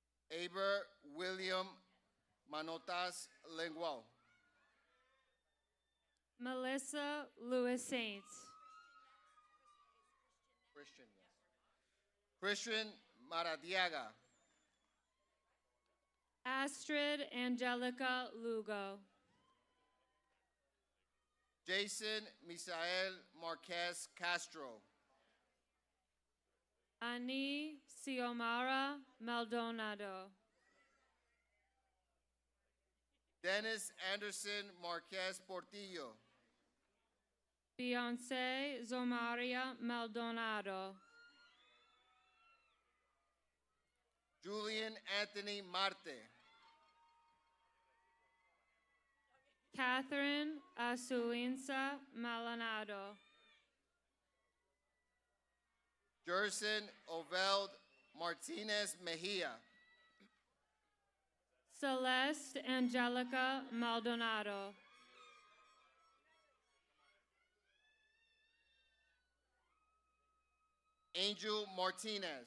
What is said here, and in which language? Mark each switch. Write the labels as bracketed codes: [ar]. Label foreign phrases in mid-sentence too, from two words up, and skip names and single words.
[en] Aber William Manotas Lengual. Melissa Lewis Saints. Christian, yes. Christian Maradiaga. Astrid Angelica Lugo. Jason Misael Marquez Castro. Ani Xiomara Maldonado. Dennis Anderson Marquez Portillo. Beyonce Zomaria Maldonado. Julian Anthony Marte. Catherine Asuinsa Malanado. Jerson Oveld Martinez Mejia. Celeste Angelica Maldonado. Angel Martinez.